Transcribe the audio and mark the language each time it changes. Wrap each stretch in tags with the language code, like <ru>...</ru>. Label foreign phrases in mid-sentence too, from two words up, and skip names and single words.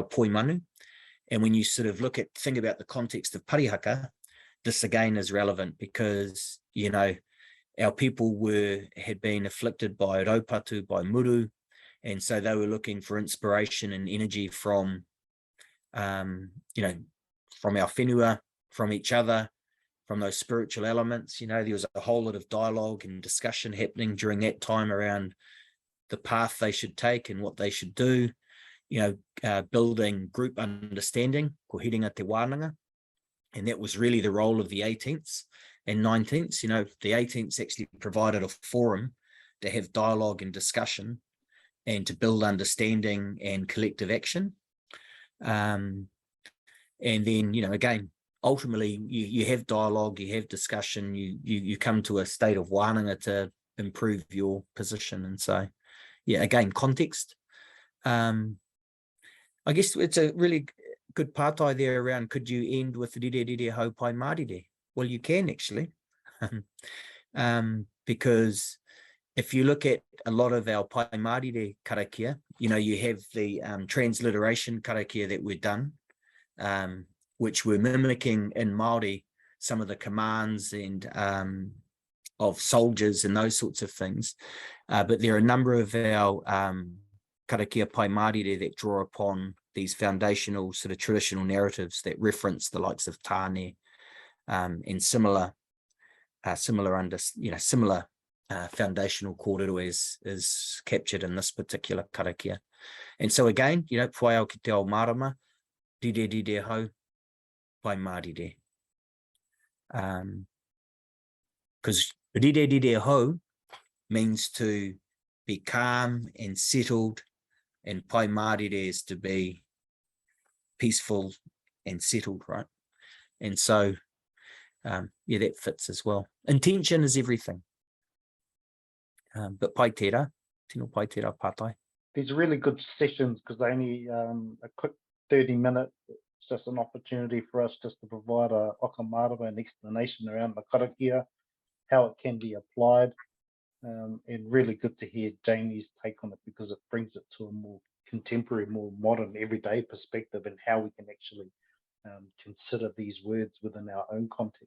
<mi>poi manu,</mi> <en>and when you sort of think about the context of parihaka, this again is relevant because, you know, our people had been afflicted by raupatu, by muru, and so they were looking for inspiration and energy from, you know, from our whenua, from each other, from those spiritual elements. You know, there was a whole lot of dialogue and discussion happening during that time around the path they should take and what they should do, you know, building group understanding,</en> <mi>ko hiringa te wānanga.</mi> <en>And that was really the role of the 18th and 19th. You know, the 18th actually provided a forum to have dialogue and discussion and to build understanding and collective action. And then, you know, again, ultimately you have dialogue, you have discussion, you come to a state of wānanga improve your position. And so, yeah, again, context. I guess it's a really good partai there around, could you end with</en> <mi>rire hau pai marire?</mi> <en>Well, you can actually, because if you look at a lot of our pai marire karakia, you know, you have the transliteration karakia that we've done, which we're mimicking in Māori, some of the commands and of soldiers and those sorts of things. But there are a number of our karakia pai marire that draw upon these foundational sort of traditional narratives that reference the likes of Tāne and similar foundational kōrero is captured in this particular karakia. And so again, you know,</en> <mi>whai au ki te ao marama, rire hau pai marire.</mi> <en>Because</en> <mi>rire hau</mi> <en>means to be calm and settled, and pai marire is to be peaceful and settled, right? And so, yeah, that fits as well. Intention is everything.</en> <mi>But pai tērā, tino pai tērā pātai.</mi> <en>These are really good sessions because they only a quick 30 minutes. It's just an opportunity for us just to provide a whakamārama, an explanation around the karakia, how it can be applied, and really good to hear Jamie's take on it because it brings it to a more contemporary, more modern, everyday perspective and how we can actually consider these words within our own context.</en>